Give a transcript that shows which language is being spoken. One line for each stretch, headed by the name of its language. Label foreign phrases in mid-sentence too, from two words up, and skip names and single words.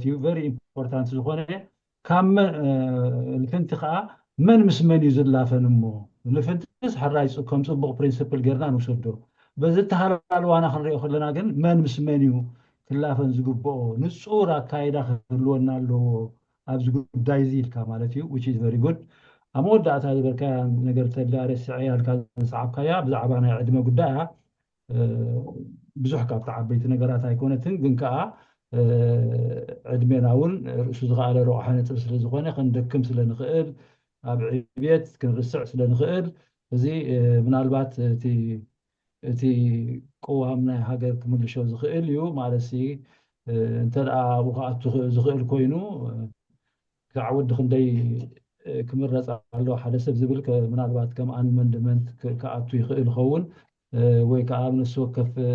Tigrinya: እዩ።
English: very important
Tigrinya: ዝኾነ ካብ ልፍንቲ ከዓ መን ምስ መን እዩ ዝላፈን እሞ ልፍንቲስ ሕራይ ከም ፅቡቅ ፕሪንስፕል ጌርና ንውሰዶ። በዚ ተሃላልዋና ክንሪኦ ከለና ግን መን ምስ መን እዩ ክላፈን ዝግብኦ ንጹር ኣካይዳ ክህልወና ኣለዎ ኣብዚ ጉዳይ እዚ ኢልካ ማለት እዩ
English: which is very good
Tigrinya: ኣብ መወዳእታ ዝበልካያ ነገር ተዳርየ ስዕያልካ ዝሰዓብካያ ብዛዕባ ናይ ዕድመ ጉዳያ ብዙሕ ካብቲ ዓበይቲ ነገራት ኣይኮነትን ግን ከዓ ዕድሜና እውን ርእሱ ዝኸኣለ ረቑሓ ነጥብ ስለ ዝኾነ ክንደክም ስለ ንኽእል ኣብ ዕብየት ክንርስዕ ስለ ንኽእል እዚ ምናልባት እቲ ቅዋም ናይ ሃገር ክምልሾ ዝኽእል እዩ ማለት እንተ ደኣ ኣብኡ ከኣቱ ዝኽእል ኮይኑ ክሳዕ ወዲ ክንደይ ክምረፅ ኣለዎ ሓደ ሰብ ዝብል ምናልባት ከም ኣንመንድመንት ከኣቱ ይኽእል ይኸውን ወይ ከዓ ኣብ ነፍሲ ወከፍ